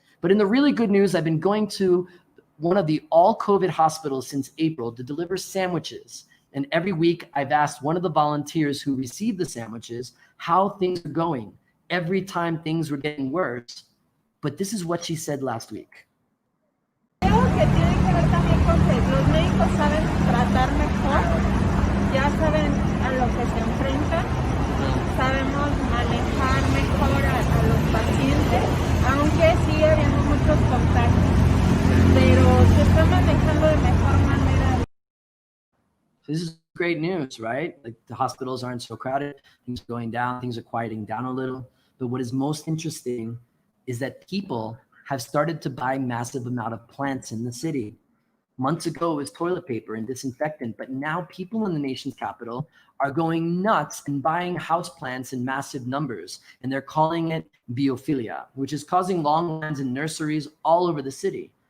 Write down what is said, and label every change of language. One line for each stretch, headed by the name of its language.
English: But in the really good news, I've been going to one of the all COVID hospitals since April to deliver sandwiches. And every week I've asked one of the volunteers who received the sandwiches how things are going. Every time things were getting worse. But this is what she said last week.
Spanish: Creo que tiene que ver también con que los médicos saben tratar mejor, ya saben a lo que se enfrentan, sabemos manejar mejor a los pacientes, aunque sigue habiendo muchos contagios, pero se está manejando de mejor manera.
English: This is great news, right? Like the hospitals aren't so crowded, things are going down, things are quieting down a little. But what is most interesting is that people have started to buy massive amount of plants in the city. Months ago, it was toilet paper and disinfectant, but now people in the nation's capital are going nuts and buying houseplants in massive numbers, and they're calling it biophilia, which is causing long lines in nurseries all over the city.